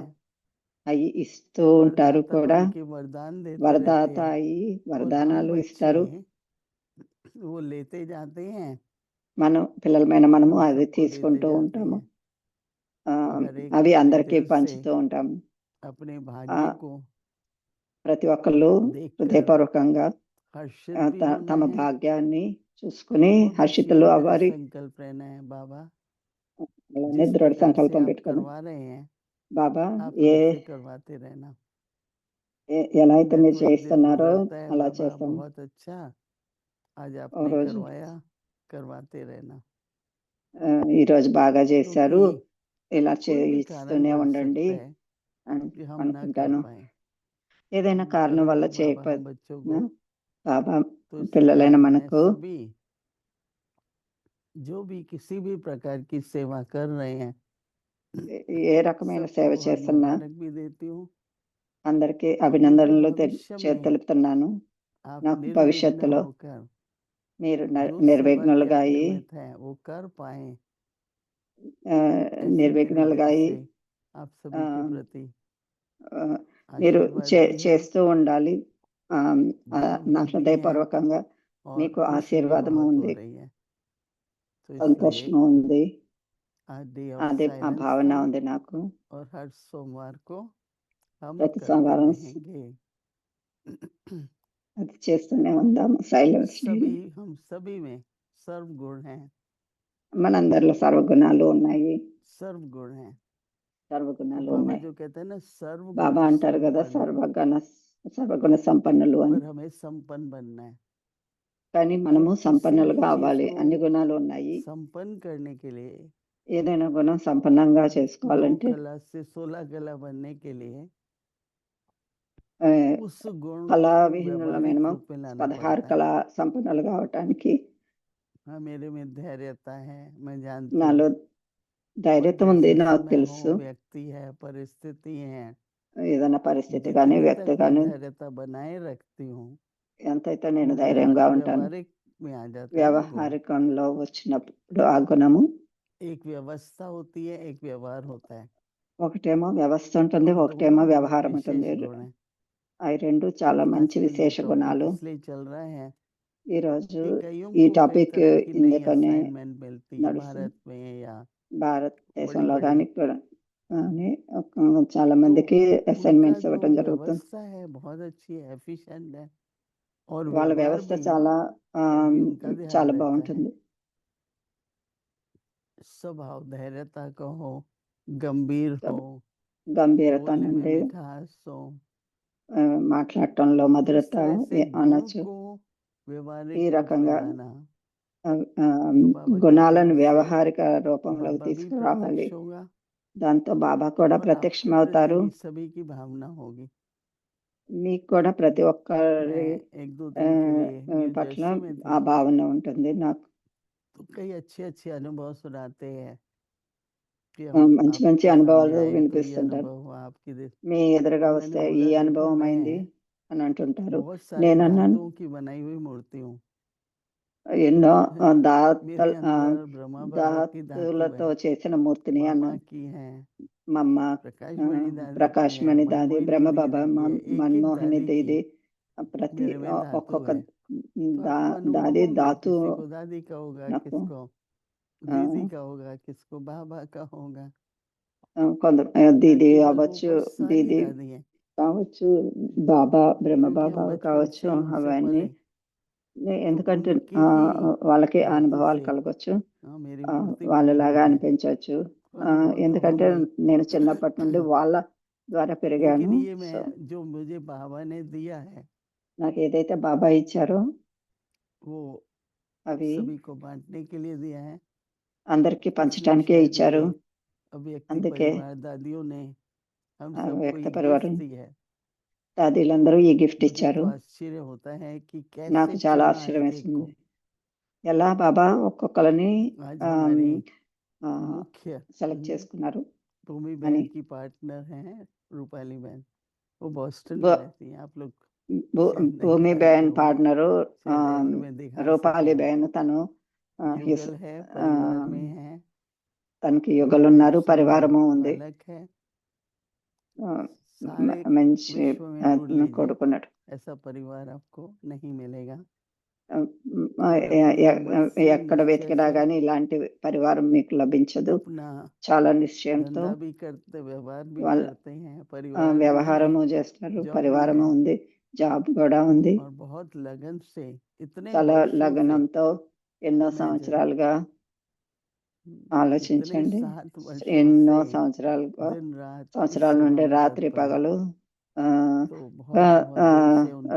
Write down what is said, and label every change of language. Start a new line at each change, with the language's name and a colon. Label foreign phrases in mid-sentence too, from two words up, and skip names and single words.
Telugu: అయి ఇస్తూ ఉంటారు
Hindi: वरदाता
Telugu: కూడా,
Hindi: बन के वरदान देते
Telugu: వరదాత
Hindi: रहते हैं,
Telugu: అయి
Hindi: और हम
Telugu: వరదానాలు
Hindi: बच्चे
Telugu: ఇస్తారు.
Hindi: वो लेते जाते हैं
Telugu: మనం పిల్లలమైన
Hindi: और
Telugu: మనము
Hindi: हम
Telugu: అవి
Hindi: सबको देते
Telugu: తీసుకుంటూ
Hindi: जाते
Telugu: ఉంటాము.
Hindi: हैं, तो हर एक
Telugu: అవి
Hindi: अपने
Telugu: అందరికీ
Hindi: दिल से
Telugu: పంచుతూ ఉంటాము.
Hindi: अपने ఆ, भाग्य को
Telugu: ప్రతి ఒక్కళ్ళు
Hindi: देखकर
Telugu: హృదయపూర్వకంగా
Hindi: हर्षित भी होना
Telugu: తమ
Hindi: है
Telugu: భాగ్యాన్ని చూసుకుని
Hindi: और बस
Telugu: హర్షితులు
Hindi: ये दृढ़
Telugu: అవ్వాలి.
Hindi: संकल्प रहना है, बाबा
Telugu: అలానే
Hindi: जिस
Telugu: దృఢ
Hindi: प्रकार से
Telugu: సంకల్పం
Hindi: आप
Telugu: పెట్టుకొని,
Hindi: करवा रहे हैं
Telugu: బాబా
Hindi: आप
Telugu: ఏ
Hindi: हमसे करवाते रहना।
Telugu: ఎలా అయితే
Hindi: मैं
Telugu: మీరు
Hindi: तो एक दिन तो
Telugu: చేస్తున్నారో
Hindi: लगता है
Telugu: అలా
Hindi: बाबा
Telugu: చేస్తాము.
Hindi: बहुत अच्छा आज
Telugu: ఓ
Hindi: आपने
Telugu: రోజు
Hindi: करवाया, करवाते रहना,
Telugu: ఈ రోజు బాగా చేశారు,
Hindi: क्योंकि
Telugu: ఇలా
Hindi: कोई भी कारण
Telugu: చేయిస్తూనే
Hindi: बन
Telugu: ఉండండి
Hindi: सकता है
Telugu: అని
Hindi: कि हम ना कर
Telugu: అనుకుంటాను.
Hindi: पाए,
Telugu: ఏదైనా కారణం వల్ల
Hindi: परंतु बाबा हम बच्चों को
Telugu: బాబా
Hindi: तो इसलिए
Telugu: పిల్లలైన
Hindi: आज मैं
Telugu: మనకు
Hindi: सभी जो भी किसी भी प्रकार की सेवा कर रहे हैं
Telugu: ఏ రకమైన సేవ
Hindi: सबको
Telugu: చేస్తున్నా
Hindi: मुबारक भी देती हूँ,
Telugu: అందరికీ
Hindi: और मुझे
Telugu: అభినందనలు
Hindi: भविष्य में
Telugu: తెలుపుతున్నాను.
Hindi: आप
Telugu: నాకు
Hindi: निर्विघ्न
Telugu: భవిష్యత్తులో
Hindi: होकर
Telugu: మీరు
Hindi: जो सेवा के
Telugu: నిర్విఘ్నులుగా
Hindi: आप
Telugu: అయి,
Hindi: निमित्त हैं वो कर पाए, ऐसी मेरी
Telugu: నిర్విఘ్నులుగా
Hindi: दिल
Telugu: అయి,
Hindi: से आप सभी के ఆ, प्रति
Telugu: ఆ, మీరు
Hindi: आशीर्वाद भी है
Telugu: చేస్తూ ఉండాలి.
Hindi: बहुत
Telugu: నా
Hindi: गम भी है
Telugu: హృదయపూర్వకంగా
Hindi: और
Telugu: మీకు
Hindi: खुशी भी
Telugu: ఆశీర్వాదము
Hindi: बहुत हो
Telugu: ఉంది,
Hindi: रही है, तो इसलिए
Telugu: సంతోషము ఉంది,
Hindi: आज
English: day of
Telugu: అదే ఆ
Hindi: साइलेंस
Telugu: భావన
Hindi: था
Telugu: ఉంది నాకు.
Hindi: और हर सोमवार को हम
Telugu: ప్రతి
Hindi: करते
Telugu: సోమవారం
Hindi: रहेंगे।
Telugu: అది చేస్తూనే ఉందాము. సైలెన్స్
Hindi: हम सभी में सर्व गुण हैं,
Telugu: మనందరిలో సర్వగుణాలు ఉన్నాయి,
Hindi: सर्व गुण हैं, तो
Telugu: సర్వగుణాలు
Hindi: बाबा
Telugu: ఉన్నాయి.
Hindi: जो कहते हैं ना सर्व
Telugu: బాబా
Hindi: गुण
Telugu: అంటారు కదా,
Hindi: संपन्न,
Telugu: సర్వగుణ సంపన్నులు అని.
Hindi: पर हमें संपन्न बनना है,
Telugu: కానీ మనము
Hindi: और किसी भी
Telugu: సంపన్నులుగా
Hindi: चीज
Telugu: అవ్వాలి.
Hindi: को
Telugu: అన్ని గుణాలు ఉన్నాయి.
Hindi: संपन्न करने के लिए
Telugu: ఏదైనా గుణం సంపన్నంగా
Hindi: 9
Telugu: చేసుకోవాలంటే
Hindi: कला से 16 कला बनने के लिए ఆ, उस गुण को
Telugu: కళావిహీనుల
Hindi: व्यवहारिक
Telugu: మినిమం
Hindi: रूप में लाना
Telugu: 16
Hindi: पड़ता है।
Telugu: కళా సంపన్నులు కావటానికి
Hindi: हाँ, मेरे में धैर्यता है, मैं जानती
Telugu: నాలో
Hindi: हूँ, और
Telugu: ధైర్యం ఉంది,
Hindi: जैसे
Telugu: నాకు
Hindi: समय
Telugu: తెలుసు.
Hindi: हो, व्यक्ति है, परिस्थिति है,
Telugu: ఏదైనా పరిస్థితి కానీ,
Hindi: जितने
Telugu: వ్యక్తి
Hindi: तक मैं
Telugu: కానీ,
Hindi: धैर्यता बनाए रखती हूँ
Telugu: ఎంతైతే నేను
Hindi: वो
Telugu: ధైర్యంగా ఉంటాను.
Hindi: व्यवहारिक में आ जाता है वो गुण।
Telugu: వ్యవహారికంలో వచ్చినప్పుడు ఆ గుణము,
Hindi: एक व्यवस्था होती है, एक व्यवहार होता है,
Telugu: ఒకటేమో వ్యవస్థ ఉంటుంది,
Hindi: और
Telugu: ఒకటేమో
Hindi: दोनों बहुत
Telugu: వ్యవహారం ఉంటుంది.
Hindi: विशेष गुण है।
Telugu: అవి రెండు చాలా మంచి
Hindi: आजकल ये
Telugu: విశేష
Hindi: टॉपिक
Telugu: గుణాలు.
Hindi: इसलिए चल रहा है
Telugu: ఈ రోజు
Hindi: कि कईयों
Telugu: ఈ
Hindi: को कई
Telugu: టాపిక్
Hindi: तरह की नई
Telugu: ఇందుకనే
Hindi: असाइनमेंट मिलती है
Telugu: నడుస్తుంది.
Hindi: भारत में या बड़ी
Telugu: భారతదేశంలో
Hindi: बड़ी,
Telugu: కానీ కూడా కానీ చాలా
Hindi: तो
Telugu: మందికి
Hindi: उनका
Telugu: అసైన్మెంట్స్
Hindi: जो
Telugu: ఇవ్వటం జరుగుతుంది.
Hindi: व्यवस्था है बहुत अच्छी है, एफिशिएंट है, और
Telugu: వాళ్ళ
Hindi: व्यवहार
Telugu: వ్యవస్థ
Hindi: भी
Telugu: చాలా
Hindi: भी उनका ध्यान
Telugu: చాలా
Hindi: रहता है।
Telugu: బాగుంటుంది.
Hindi: स्वभाव धैर्यता का हो, गंभीर हो,
Telugu: గంభీరత
Hindi: बोलने में
Telugu: నుండి
Hindi: मिठास हो,
Telugu: మాట్లాడటంలో
Hindi: तो इस
Telugu: మధురత
Hindi: तरह से गुणों
Telugu: అనొచ్చు.
Hindi: को
Telugu: ఈ
Hindi: व्यवहारिक रूप में
Telugu: రకంగా
Hindi: लाना, ఆ, ఆ, तो बाबा कहते
Telugu: గుణాలను
Hindi: हैं उससे
Telugu: వ్యవహారిక రూపంలోకి
Hindi: बाबा भी
Telugu: తీసుకురావాలి.
Hindi: प्रत्यक्ष होगा
Telugu: దాంతో బాబా కూడా
Hindi: और आपके प्रति
Telugu: ప్రత్యక్షమవుతారు.
Hindi: भी सभी की भावना होगी।
Telugu: మీకు కూడా ప్రతి ఒక్కరి
Hindi: मैं 1-2 दिन के लिए न्यू
Telugu: పట్ల
Hindi: जर्सी में ఆ थी,
Telugu: భావన ఉంటుంది నాకు.
Hindi: तो कई अच्छे-अच्छे अनुभव सुनाते हैं कि
Telugu: మంచి మంచి
Hindi: आपके सामने
Telugu: అనుభవాలు
Hindi: आए तो ये
Telugu: వినిపిస్తుంటారు.
Hindi: अनुभव हुआ आपकी दे
Telugu: మీ ఎదురుగా
Hindi: तो मैंने
Telugu: వస్తే ఈ
Hindi: बोला देखो
Telugu: అనుభవం
Hindi: मैं
Telugu: అయింది అని అంటుంటారు.
Hindi: बहुत सारे
Telugu: నేనన్నాను
Hindi: धातुओं की बनाई हुई मूर्ति हूँ।
Telugu: ఎన్నో
Hindi: मेरे अंदर ब्रह्मा बाबा की धातु
Telugu: ధాతులతో
Hindi: है,
Telugu: చేసిన మూర్తిని
Hindi: मामा
Telugu: అన్నాను.
Hindi: की है,
Telugu: మా అమ్మ
Hindi: प्रकाश मणि दादी की
Telugu: ప్రకాష్
Hindi: है,
Telugu: మణి దాది,
Hindi: मनमोहिनी
Telugu: బ్రహ్మబాబా,
Hindi: दीदी की है, एक-एक
Telugu: మన్మోహిని
Hindi: दादी
Telugu: దీది,
Hindi: की
Telugu: ప్రతి
Hindi: मेरे में धातु
Telugu: ఒక్కొక్క
Hindi: है। तो
Telugu: దా
Hindi: आपको अनुभव
Telugu: దాది
Hindi: होंगे,
Telugu: ధాతు
Hindi: किसी को दादी का होगा,
Telugu: నాకు
Hindi: किसको ఆ, दीदी का होगा, किसको बाबा का होगा।
Telugu: కొందరు
Hindi: न
Telugu: దీది
Hindi: केवल वो
Telugu: అవ్వచ్చు,
Hindi: पर सारी
Telugu: దీది
Hindi: दादी हैं,
Telugu: కావచ్చు, బాబా
Hindi: क्योंकि
Telugu: బ్రహ్మబాబా
Hindi: हम बचपन
Telugu: కావచ్చు,
Hindi: से ही उनसे
Telugu: అవన్నీ
Hindi: पले, तो
Telugu: ఎందుకంటే
Hindi: उनके ही
Telugu: వాళ్ళకి
Hindi: धातु
Telugu: అనుభవాలు
Hindi: से
Telugu: కలగచ్చు,
Hindi: मेरी मूर्ति बनी
Telugu: వాళ్ళలాగా
Hindi: हुई है।
Telugu: అనిపించవచ్చు.
Hindi: तो अनुभव तो
Telugu: ఎందుకంటే
Hindi: होंगे
Telugu: నేను చిన్నప్పటి నుండి
Hindi: ही।
Telugu: వాళ్ళ ద్వారా పెరిగాను.
Hindi: लेकिन ये
Telugu: సో
Hindi: मैं जो मुझे बाबा ने दिया है
Telugu: నాకు ఏదైతే బాబా ఇచ్చారో
Hindi: वो
Telugu: అవి
Hindi: सभी को बांटने के लिए दिया है,
Telugu: అందరికీ
Hindi: इसलिए
Telugu: పంచడానికే
Hindi: शायद
Telugu: ఇచ్చారు.
Hindi: ये अव्यक्ति
Telugu: అందుకే
Hindi: परिवार दादियों ने हम ఆ सबको
Telugu: వ్యక్త
Hindi: ये
Telugu: పరివారం
Hindi: गिफ्ट दी है।
Telugu: దాదీలందరూ ఈ గిఫ్ట్
Hindi: मुझे
Telugu: ఇచ్చారు.
Hindi: तो आश्चर्य होता है कि
Telugu: నాకు
Hindi: कैसे
Telugu: చాలా
Hindi: चुना
Telugu: ఆశ్చర్యం
Hindi: एक एक
Telugu: వేసింది.
Hindi: को।
Telugu: ఎలా బాబా ఒక్కొక్కరిని
Hindi: आज ఆమ్, हमारी ఆ, मुख्य
Telugu: సెలెక్ట్ చేసుకున్నారు
Hindi: भूमि
Telugu: అని.
Hindi: बहन की पार्टनर हैं रूपाली बहन, वो बॉस्टन में
Telugu: భూ-
Hindi: रहती हैं। आप लोग
Telugu: భూ-
Hindi: शायद नहीं
Telugu: భూమి
Hindi: जानते
Telugu: బేన్
Hindi: होंगे,
Telugu: పార్ట్నరు
Hindi: शायद एंड में दिखा
Telugu: రూపాలి
Hindi: सकूं।
Telugu: బేన్, తను
Hindi: युगल है, परिवार में है,
Telugu: తనకి యుగలు
Hindi: बलदेव
Telugu: ఉన్నారు,
Hindi: सिंह
Telugu: పరివారము ఉంది.
Hindi: बालक है, ఆ, सारे
Telugu: మంచి
Hindi: विश्व में ढूंढ लीजिए
Telugu: కొడుకున్నాడు.
Hindi: ऐसा परिवार आपको नहीं मिलेगा। ఆ, और अपनी हिम्मत से
Telugu: ఎక్కడ
Hindi: निश्चय
Telugu: వెతికినా
Hindi: से
Telugu: కానీ ఇలాంటి పరివారం మీకు లభించదు.
Hindi: अपना
Telugu: చాలా నిశ్చయంతో
Hindi: धंधा भी करते, व्यवहार भी
Telugu: వాళ్ళ
Hindi: करते हैं, परिवार भी है,
Telugu: వ్యవహారము చేస్తారు,
Hindi: जॉब भी
Telugu: పరివారము
Hindi: है,
Telugu: ఉంది, జాబ్ కూడా ఉంది.
Hindi: और बहुत लगन से इतने
Telugu: చాలా
Hindi: वर्षों से
Telugu: లగ్నంతో ఎన్నో
Hindi: इमेजिन,
Telugu: సంవత్సరాలుగా
Hindi: इतने
Telugu: ఆలోచించండి.
Hindi: 7 वर्षों
Telugu: ఎన్నో
Hindi: से
Telugu: సంవత్సరాలుగా
Hindi: दिन रात इस
Telugu: సంవత్సరాల
Hindi: सेवा
Telugu: నుండి
Hindi: में
Telugu: రాత్రి
Hindi: तत्पर है।
Telugu: పగలు
Hindi: तो बहुत दिल से उनके